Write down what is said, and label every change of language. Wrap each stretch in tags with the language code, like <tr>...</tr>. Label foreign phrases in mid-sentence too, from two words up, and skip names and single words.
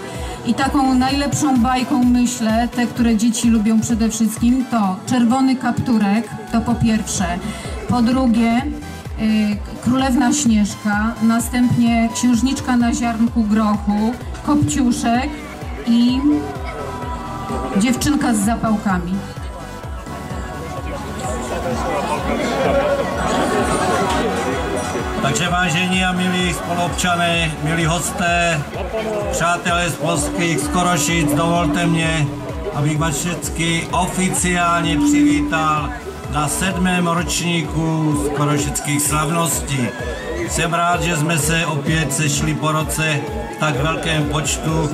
<pl>I taką najlepszą bajką, myślę, te, które dzieci lubią przede wszystkim, to Czerwony Kapturek, to po pierwsze. Po drugie, Królewna Śnieżka, następnie Księżniczka na ziarnku grochu, Kopciuszek i Dziewczynka z zapałkami.</pl> <cs>Takže vážení a milí spoluobčané, milí hosté, přátelé z polských Skorošic, dovolte mě, abych vás všechny oficiálně přivítal na 7. ročníku skorošických slavností. Jsem rád, že jsme se opět sešli po roce v tak velkém počtu.</cs>